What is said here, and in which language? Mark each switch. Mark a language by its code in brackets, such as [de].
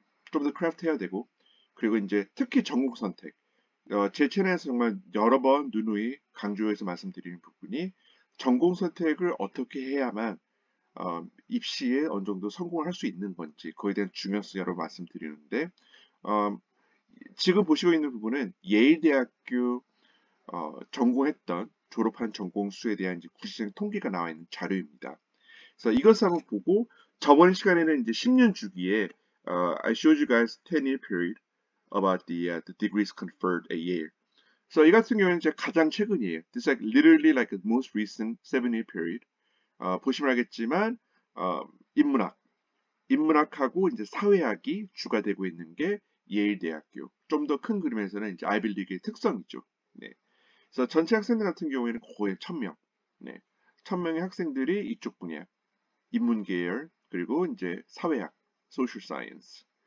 [ko] 좀 더 크래프트해야 되고, 그리고 이제 특히 전공 선택, 제 채널에서 정말 여러 번 누누이 강조해서 말씀드리는 부분이 전공 선택을 어떻게 해야만 입시에 어느 정도 성공을 할 수 있는 건지 그거에 대한 중요성 여러 번 말씀드리는데 어, 지금 보시고 있는 부분은 예일대학교 전공했던 졸업한 전공 수에 대한 이제 구체적인 통계가 나와 있는 자료입니다. 그래서 이것을 한번 보고 저번 시간에는 이제 10년 주기에 [en] I showed you guys 10-year period about the degrees conferred a year. [ko] 그래서 이 같은 경우는 이제 가장 최근이에요. [en] This is like literally like the most recent 7-year period. [ko] 보시면 알겠지만 인문학, 인문학하고 이제 사회학이 주가 되고 있는 게 예일대학교. 좀 더 큰 그림에서는 이제 아이빌리그의 특성이죠. 네. 그래서 전체 학생들 같은 경우에는 거의 1000명. 네. 1000명의 학생들이 이쪽 분야, 인문계열, 그리고 이제 사회학, 소셜 사이언스.